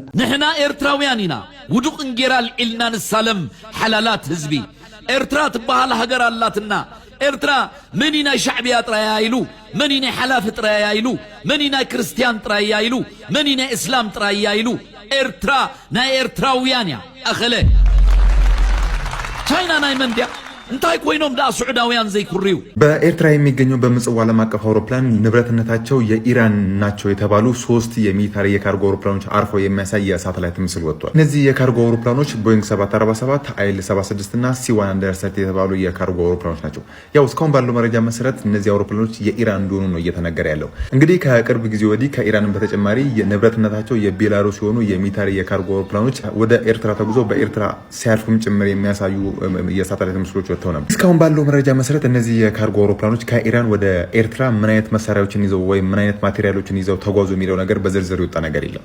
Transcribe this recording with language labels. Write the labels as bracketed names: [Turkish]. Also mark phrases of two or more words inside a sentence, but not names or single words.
[Tigrinya] ንሕና ኤርትራውያን ኢና ውዱቕ እንጌራ ልዒልና ንሳለም ሓላላት ህዝቢ ኤርትራ ትበሃል ሃገር ኣላትና ኤርትራ መኒ ናይ ሻዕብያ ጥራያ ኢሉ መኒ ናይ ሓላፍ ጥራያ ኢሉ መኒ ናይ ክርስቲያን ጥራያ ኢሉ መኒ ናይ እስላም ጥራያ ኢሉ ኤርትራ ናይ ኤርትራውያን እያ ኣኸለ ቻይና ናይ መንድያ እንታይ ኮይኖም ዳ ሱዑዳውያን ዘይኩሪው [Amharic] በኤርትራ የሚገኘው በምጽዋ ዓለም አቀፍ አውሮፕላን ንብረትነታቸው የኢራን ናቸው የተባሉ 3 የሚሊታሪ የካርጎ አውሮፕላኖች አርፈው የሚያሳይ የሳተላይት ምስል ወጥቷል። እነዚህ የካርጎ አውሮፕላኖች ቦይንግ 747 አይል 76 እና C130 የተባሉ የካርጎ አውሮፕላኖች ናቸው። ያው እስካሁን ባለው መረጃ መሰረት እነዚህ አውሮፕላኖች የኢራን እንደሆኑ ነው እየተነገረ ያለው። እንግዲህ ከቅርብ ጊዜ ወዲህ ከኢራን በተጨማሪ የንብረትነታቸው የቤላሩስ የሆኑ የሚሊታሪ የካርጎ አውሮፕላኖች ወደ ኤርትራ ተጉዞ በኤርትራ ሲያርፉም ጭምር የሚያሳዩ የሳተላይት ምስሎች እስካሁን ባለው መረጃ መሰረት እነዚህ የካርጎ አውሮፕላኖች ከኢራን ወደ ኤርትራ ምን አይነት መሳሪያዎችን ይዘው ወይ ምን አይነት ማቴሪያሎችን ይዘው ተጓዙ የሚለው ነገር በዝርዝር ይወጣ ነገር የለም።